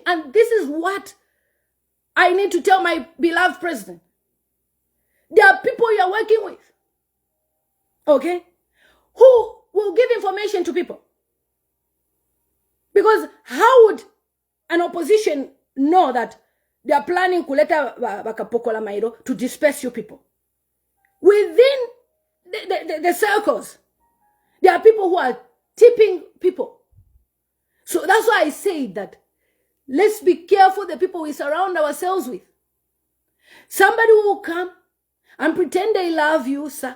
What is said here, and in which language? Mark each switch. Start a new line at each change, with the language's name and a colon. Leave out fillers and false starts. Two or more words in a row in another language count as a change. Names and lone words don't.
English: And this is what I need to tell my beloved president. There are people you are working with, okay, who will give information to people. Because how would an opposition know that they are planning
Bemba: kuleta bakapokola mairo
English: to disperse you people? Within the circles, there are people who are tipping people. So that's why I say that let's be careful the people we surround ourselves with. Somebody will come and pretend they love you, sir.